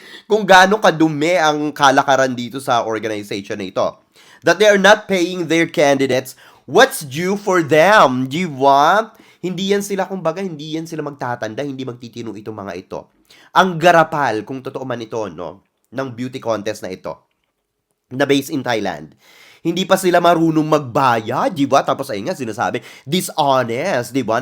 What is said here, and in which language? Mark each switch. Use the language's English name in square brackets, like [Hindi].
[Filipino] Kung gaano kadumi ang kalakaran dito sa organization na ito. [English] That they are not paying their candidates what's due for them, [Filipino] di ba? Hindi yan sila, kumbaga, hindi yan sila magtatanda, hindi magtitino itong mga ito. Ang garapal, kung totoo man ito, no, ng beauty contest na ito, na based in Thailand. Hindi pa sila marunong magbayad, di ba? Tapos ayun nga, sinasabi, dishonest, di ba?